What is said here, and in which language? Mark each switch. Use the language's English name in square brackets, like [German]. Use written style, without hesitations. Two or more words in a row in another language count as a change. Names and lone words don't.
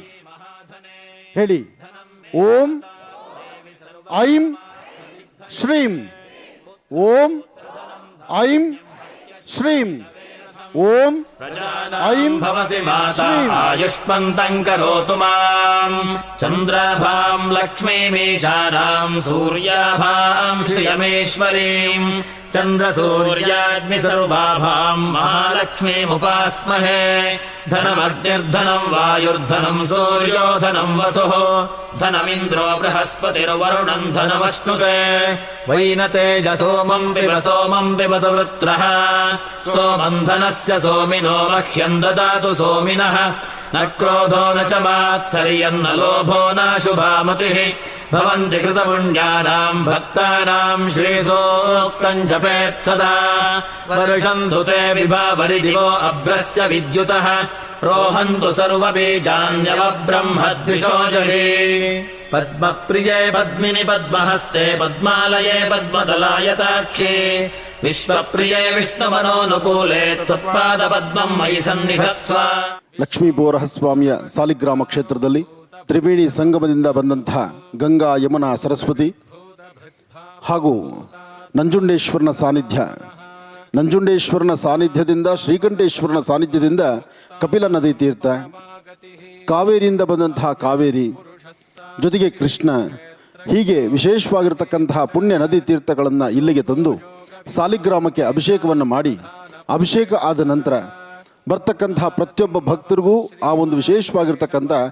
[Sanskrit] ಹೇಳಿ. ಓಂ ಐಂ ಶ್ರೀಂ. ಓಂ ಐಂ ಶ್ರೀಂ. ಓಂ ಐಂ ಶ್ರೀಂ. ಆಯುಷ್ಮಂತಂ ಕರೋತು ಮಾಂ ಚಂದ್ರಾಭಾಂ ಲಕ್ಷ್ಮೀಮೀಶಾನಾಂ ಸೂರ್ಯಾಭಾಂ ಶ್ರಿಯಮೇಶ್ವರೀಂ ಚಂದ್ರಸೂರ್ಯಾಗ್ನಿ ಸರ್ವಾಭಾಂ ಮಹಾಲಕ್ಷ್ಮೀಮುಪಾಸ್ಮಹೇ. ಧನಮಗ್ನಿರ್ಧನಂ ವಾಯುರ್ಧನಂ ಸೂರ್ಯೋಧನಂ ವಸುಃ ಧನಮಿಂದ್ರೋ ಬೃಹಸ್ಪತಿರ್ವರುಣಂ ಧನಮಶ್ನುತೆ. ವೈನತೇಜಸೋಮಂ ಪಿಬತು ವೃತ್ರಃ ಸೋಮಂ ಧನಸ್ಯ ಸೋಮಿನೋ ಮಹ್ಯಂ ದದಾತು ಸೋಮಿನಃ. ನ ಕ್ರೋಧೋ ನ ಚ ಮಾತ್ಸರ್ಯಂ ನ ಲೋಭೋ ನ ಶುಭಾಮತಿಃ भवन्ति कृतपुण्यानां भक्तानां श्रीसूक्तं जपेत् सदा वर्षन्तु ते विभावरि दिवो अभ्रस्य विद्युतः रोहन्तु सर्वबीजान्यवब्रह्मद्विषोजहि पद्मप्रिये पद्मिनि पद्महस्ते पद्मालये पद्मदलायताक्षे विश्वप्रिये विष्णुमनोनुकूले त्वत्पादपद्मं मयि सन्निधत्स्व. [Kannada] ಲಕ್ಷ್ಮೀ ಬೋರಹಸ್ವಾಮಿಯ ಸಾಲಿಗ್ರಾಮ ಕ್ಷೇತ್ರದಲ್ಲಿ ತ್ರಿವೇಣಿ ಸಂಗಮದಿಂದ ಬಂದಂತಹ ಗಂಗಾ ಯಮುನಾ ಸರಸ್ವತಿ ಹಾಗೂ ನಂಜುಂಡೇಶ್ವರನ ಸಾನ್ನಿಧ್ಯದಿಂದ ಶ್ರೀಕಂಠೇಶ್ವರನ ಸಾನ್ನಿಧ್ಯದಿಂದ ಕಪಿಲ ನದಿ ತೀರ್ಥ, ಕಾವೇರಿಯಿಂದ ಬಂದಂತಹ ಕಾವೇರಿ, ಜೊತೆಗೆ ಕೃಷ್ಣ, ಹೀಗೆ ವಿಶೇಷವಾಗಿರ್ತಕ್ಕಂತಹ ಪುಣ್ಯ ನದಿ ತೀರ್ಥಗಳನ್ನು ಇಲ್ಲಿಗೆ ತಂದು ಸಾಲಿಗ್ರಾಮಕ್ಕೆ ಅಭಿಷೇಕವನ್ನು ಮಾಡಿ, ಅಭಿಷೇಕ ಆದ ನಂತರ ಬರ್ತಕ್ಕಂತಹ ಪ್ರತಿಯೊಬ್ಬ ಭಕ್ತರಿಗೂ ಆ ಒಂದು ವಿಶೇಷವಾಗಿರ್ತಕ್ಕಂಥ